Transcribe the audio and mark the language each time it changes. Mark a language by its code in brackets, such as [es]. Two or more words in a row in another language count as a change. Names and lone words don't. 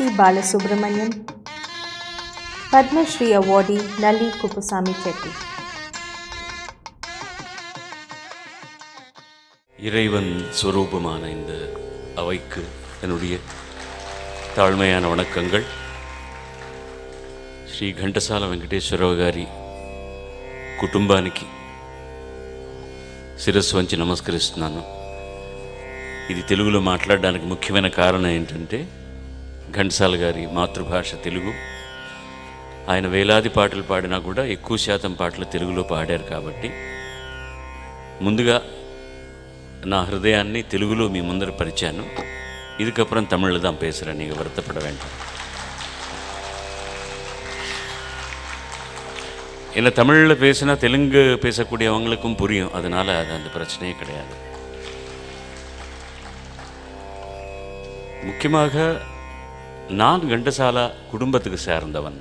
[en] Balasubramaniam, Padma Shri awardee Nalli Kupusami Chetty. [ta] இறைவன் ஸ்வரூபமான இந்த அவைக்கு என்னுடைய தாழ்மையான வணக்கங்கள். [te] శ్రీ ఘంటసాల వెంకటేశ్వరరావు గారి కుటుంబానికి శిరస్సు వంచి నమస్కరిస్తున్నాను. ఇది తెలుగులో మాట్లాడడానికి ముఖ్యమైన కారణం ఏంటంటే ఘంటసాల గారి మాతృభాష తెలుగు. ఆయన వేలాది పాటలు పాడినా కూడా ఎక్కువ శాతం పాటలు తెలుగులో పాడారు. కాబట్టి ముందుగా నా హృదయాన్ని తెలుగులో మీ ముందర పరిచాను. [ta] இதுக்கப்புறம் தமிழில் தான் பேசுகிறேன், நீங்கள் வருத்தப்பட வேண்டாம். ஏன்னா தமிழில் பேசினா தெலுங்கு பேசக்கூடியவங்களுக்கும் புரியும், அதனால் அது அந்த பிரச்சனையே கிடையாது. முக்கியமாக நான் கண்டசாலா குடும்பத்துக்கு சேர்ந்தவன்.